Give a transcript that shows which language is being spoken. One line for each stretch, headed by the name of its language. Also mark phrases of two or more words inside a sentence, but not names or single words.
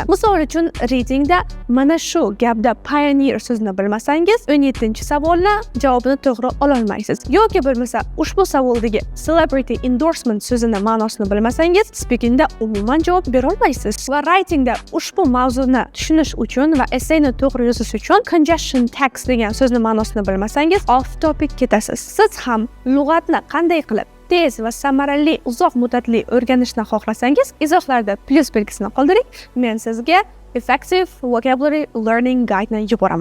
Uzbek: Misol uchun, readingda mana shu gapda pioneer so'zini bilmasangiz, 17-savolni javobini to'g'ri ola olmaysiz. Yoki bo'lmasa, ushbu savoldagi
English: celebrity endorsement
Uzbek: so'zini ma'nosini bilmasangiz, speakingda umuman javob bera olmaysiz. Va writingda ushbu mavzuni tushunish uchun va essayni to'g'ri yozish uchun
English: conjunction tags
Uzbek: degan so'zni ma'nosini bilmasangiz,
English: off topic
Uzbek: ketasiz. Siz ham lug'atni qanday qilib tez va samarali uzoq muddatli o'rganishni xohlasangiz, izohlarda plus belgisini qoldiring. Men sizga Effective Vocabulary Learning Guide ni yuboraman.